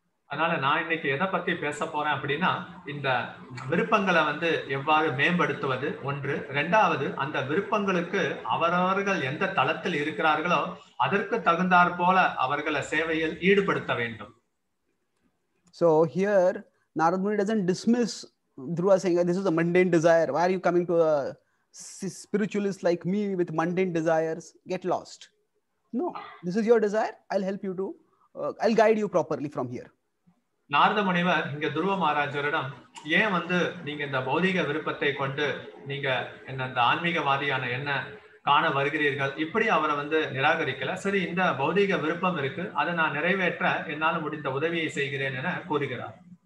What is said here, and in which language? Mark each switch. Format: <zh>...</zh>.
<ta>அதனால நான் இன்னைக்கு எதை பத்தி பேச போறேன் அப்படின்னா, இந்த விருப்பங்களை வந்து எவ்வாறு மேம்படுத்துவது ஒன்று, இரண்டாவது அந்த விருப்பங்களுக்கு அவரவர்கள் எந்த தளத்தில் இருக்கிறார்களோ அதற்கு தகுந்தாற் போல அவர்களை சேவையில் ஈடுபடுத்த வேண்டும்.</ta> <en>So here Narad Muni doesn't dismiss Dhruva saying this is a mundane desire. Why are you coming to a spiritualist like me with mundane desires? Get lost. No, this is your desire. I'll help you to, I'll guide you properly from here.</en> <ta>Narada முனிவர் இங்க துருவ மகாராஜரிடம் ஏன் வந்து நீங்க இந்த பௌதிக விருப்பத்தை கொண்டு நீங்க என்ன இந்த ஆன்மீகவாதியான என்ன காண வருகிறீர்கள், இப்படி அவரை வந்து நிராகரிக்கல. சரி, இந்த பௌதிக விருப்பம் இருக்கு, அதை நான் நிறைவேற்ற என்னால் முடிந்த உதவியை செய்கிறேன் என கூறுகிறார்.</ta>